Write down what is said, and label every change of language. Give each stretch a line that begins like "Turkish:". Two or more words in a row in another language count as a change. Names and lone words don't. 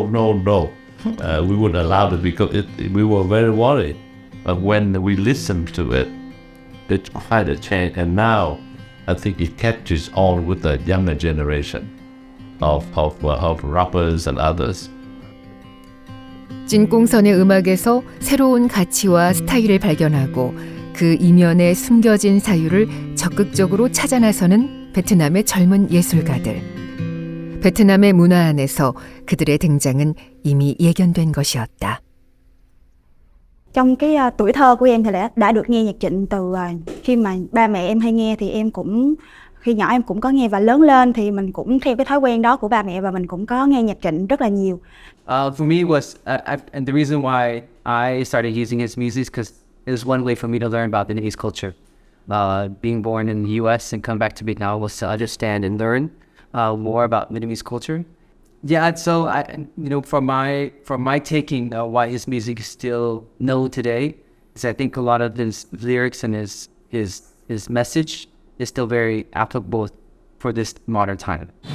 English: We wouldn't allow it because we were very worried. But when we listened to it, it's quite a change. And now I think it catches on with the younger generation of rappers and others.
Korean: 찐꽁선의 음악에서 새로운 가치와 스타일을 발견하고 그 이면에 숨겨진 사유를 적극적으로 찾아 나서는 베트남의 젊은 예술가들. 베트남의 문화 안에서 그들의 등장은 이미 예견된 것이었다.
Vietnamese: Trong cái tuổi thơ của em thì đã được nghe nhạc Trịnh từ khi mà ba mẹ em hay nghe, thì em cũng khi nhỏ em cũng có nghe, và lớn lên thì mình cũng theo cái thói quen đó của ba mẹ và mình cũng có nghe nhạc Trịnh rất là nhiều.
English: For me was and the reason why I started using his music is because it was one way for me to learn about Vietnamese culture. Being born in the U.S. and come back to Vietnam was to understand and learn more about Vietnamese culture. Yeah, so from my taking, why his music is still known today is I think a lot of his lyrics and his message is still very applicable for this modern time.